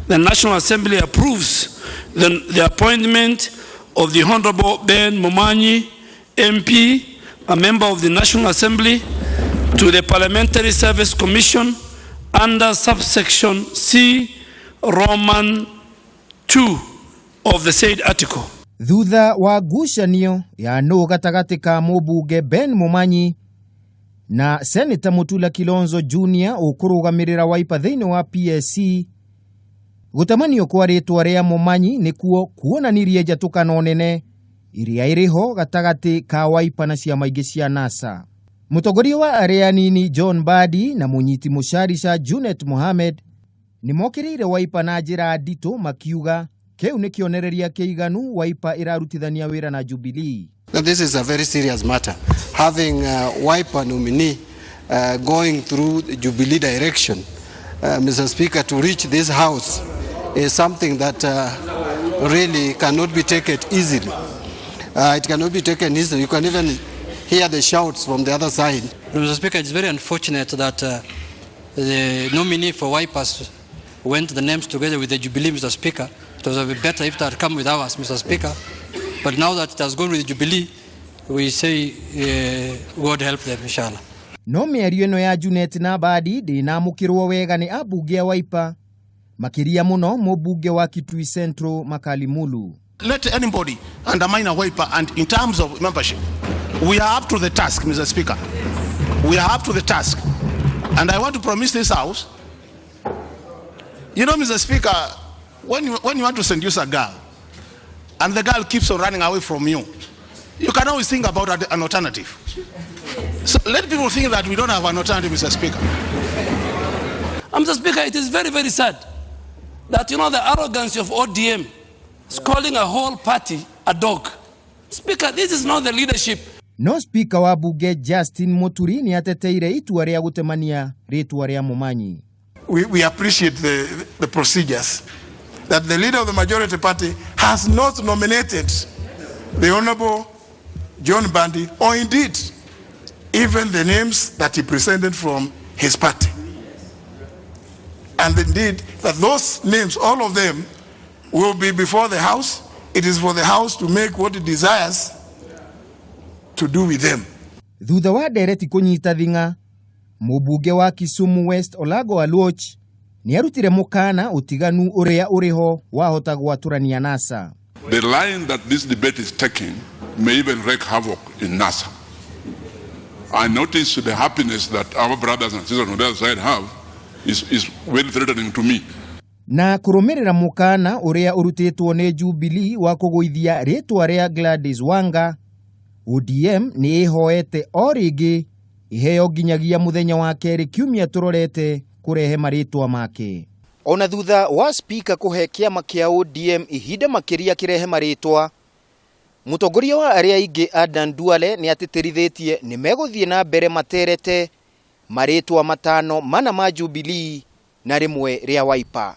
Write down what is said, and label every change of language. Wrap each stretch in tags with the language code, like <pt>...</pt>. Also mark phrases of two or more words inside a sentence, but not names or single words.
<en>the National Assembly approves the appointment of the Honorable Ben Momanyi, MP, a member of the National Assembly, to the Parliamentary Service Commission under subsection C, Roman 2 of the said article.</en> <ki>Thutha wa ngucanio ya no gatagati ka mũmbunge Ben Momanyi na Senator Mutula Kilonzo Jr. ukurugamirira Wiper thiini wa PSC, gutamanio kwa ritwa ria Momanyi nikuo kuonanirie njatukano nene iria iriho gatagati ka Wiper na ciama ingi cia NASA. Mutongoria wa aria nini John Mbadi na munyiti mucarisha Junet Mohamed nimokiriire Wiper na njira ndito makiuga keu ni kionereria kiiganu Wiper irarutithania wira na Jubilee.</ki> <en>This is a very serious matter. Having Wiper nominee going through the Jubilee direction, Mr. Speaker, to reach this house is something that really cannot be taken easily. It cannot be taken easily. You can even hear the shouts from the other side. Mr. Speaker, it's very unfortunate that the nominee for Wiper went the names together with the Jubilee, Mr. Speaker. It would have been better if it had come with ours, Mr. Speaker. But now that it has gone with Jubilee, we say God help them, inshallah.</en> <ki>No mĩario ĩno ya Junet na Mbadi ndĩnamũkĩrwo wega nĩ ambunge a Wiper, makiria muno mũmbunge wa Kitui Central Makali Mulu.</ki> <en>Let anybody undermine a Wiper, and in terms of membership, we are up to the task, Mr. Speaker. We are up to the task. And I want to promise this house, you know, Mr. Speaker, when you want to seduce a girl, and the girl keeps on running away from you, you can always think about an alternative. So let people think that we don't have an alternative, Mr. Speaker. Mr. Speaker, it is very, very sad that, you know, the arrogance of ODM is calling a whole party a dog. Speaker, this is not the leadership.</en> <ki>No Speaker wa bunge Justin Muturi ni ateteire itua ria gutemania ritwa ria Momanyi.</ki> <en>We appreciate the procedures that the leader of the majority party has not nominated the Honorable John Mbadi, or indeed even the names that he presented from his party. And indeed that those names, all of them, will be before the House. It is for the House to make what it desires to do with them.</en> <ki>Thutha wa ndereti kunyita thinga, mũmbunge wa Kisumu West Olago Aluoch ni arutire mukana utiganu uria uriho wahota gwaturania NASA.</ki> <en>The line that this debate is taking may even wreak havoc in NASA. I notice the happiness that our brothers and sisters on the other side have is very threatening to me.</en> <ki>Na kurumirira mukana uria urutitwo ni Jubilee wa kuguithia ritwa ria Gladys Wanga, ODM ni ihoete o ringi iheo nginyagia muthenya wa keri kiumia turorete kurehe maritwa make. Ona thutha wa speaker kuhe kiama kia ODM ihinda makiria kirehe maritwa, mutongoria wa aria ingi Adan Duale ni atitirithitie ni meguthie na mbere materete maritwa matano mana ma Jubilee na rimwe ria Wiper.</ki>